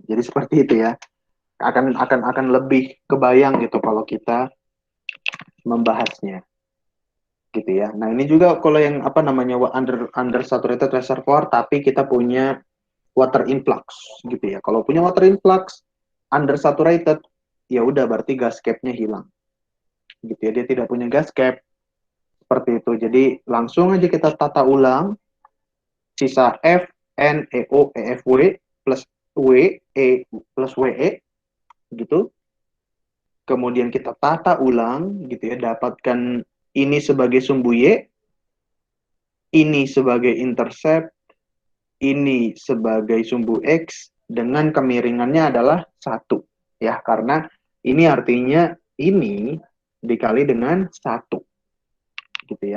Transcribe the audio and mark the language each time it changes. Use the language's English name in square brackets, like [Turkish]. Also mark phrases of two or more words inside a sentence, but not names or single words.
[Indonesian] Jadi seperti itu ya. Akan lebih kebayang gitu kalau kita membahasnya gitu ya. Nah, ini juga kalau yang apa namanya [English] under saturated reservoir [Indonesian] tapi kita punya [English] water influx [Indonesian] gitu ya. Kalau punya [English] water influx under saturated [Indonesian] ya udah berarti [English] gas cap-nya [Indonesian] hilang. Gitu ya. Dia tidak punya [English] gas cap [Indonesian] seperti itu. Jadi langsung aja kita tata ulang sisa F, N, E, O, E, F, W plus W, E plus WE gitu. Kemudian kita tata ulang gitu ya, dapatkan ini sebagai sumbu Y, ini sebagai intercept, ini sebagai sumbu X dengan kemiringannya adalah 1 ya, karena ini artinya ini dikali dengan 1 gitu ya.